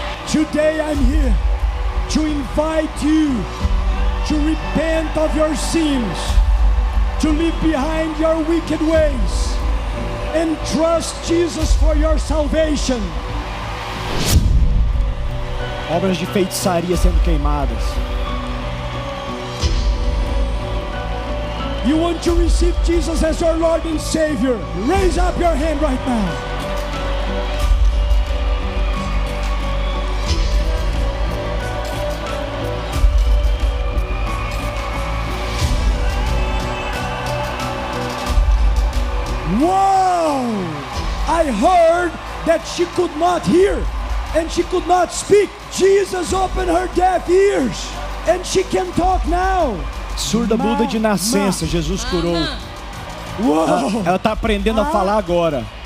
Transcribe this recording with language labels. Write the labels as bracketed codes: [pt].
[en] Today I'm here to invite you to repent of your sins, to leave behind your wicked ways, and trust Jesus for your salvation. [pt] Obras de feitiçaria sendo queimadas. [en] You want to receive Jesus as your Lord and Savior? Raise up your hand right now. Wow! I heard that she could not hear and she could not speak. Jesus opened her deaf ears and she can talk now. [pt] Surda muda de nascença, Jesus curou. Uou! Ela está aprendendo a falar agora.